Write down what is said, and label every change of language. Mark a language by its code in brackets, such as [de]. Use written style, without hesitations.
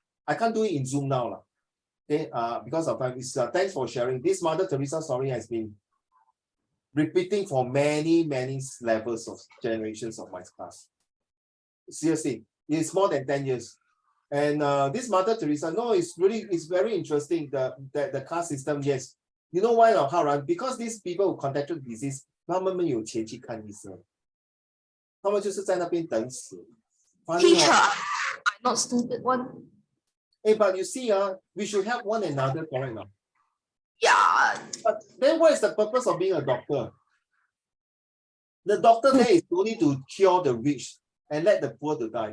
[en] I can't do it in Zoom now. Okay, because of time. Thanks for sharing. This Mother Teresa story has been repeating for many levels of generations of my class. Seriously, it's more than 10 years. And this Mother Teresa, it's very interesting. The caste system, yes. You know why, Haran? Because these people who contracted disease, [zh] 他们没有钱去看医生，他们就是在那边等死。 [en] Teacher, I'm not stupid one. Hey, but you see, we should help one another, correct now? Yeah. But then what is the purpose of being a doctor? The doctor there is only to cure the rich and let the poor to die.